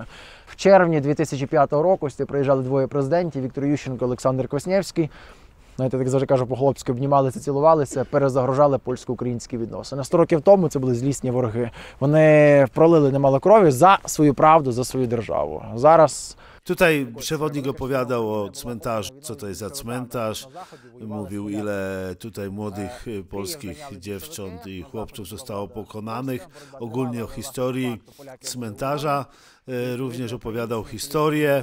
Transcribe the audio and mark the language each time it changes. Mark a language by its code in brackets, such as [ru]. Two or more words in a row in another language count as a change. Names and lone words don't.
[uk] В червні 2005 року сюди приїжджали двоє президентів, Віктор Ющенко, Олександр Квасневський. Знаєте, так завжди кажу, по-хлопськи обнімалися, цілувалися, перезагрожали польсько-українські відносини. 100 років тому це були злісні вороги. Вони пролили немало крові за свою правду, за свою державу. Зараз... [pl] Tutaj przewodnik opowiadał o cmentarzu, co to jest za cmentarz. Mówił, ile tutaj młodych polskich dziewcząt i chłopców zostało pokonanych. Ogólnie o historii cmentarza. Również opowiadał historię.